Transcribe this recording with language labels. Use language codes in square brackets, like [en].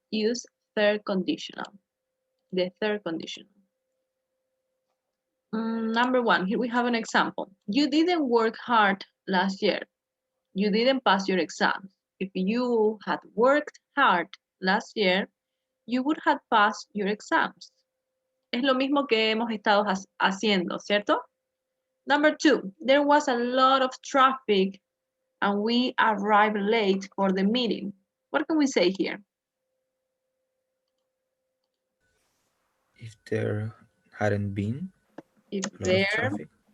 [en] Use third conditional. The third conditional. Number 1, here we have an example. You didn't work hard last year. You didn't pass your exams. If you had worked hard last year, you would have passed your exams. [es] Es lo mismo que hemos estado haciendo, ¿cierto? [en] Number 2, there was a lot of traffic and we arrived late for the meeting. What can we say here? If there hadn't been If a lot of there traffic,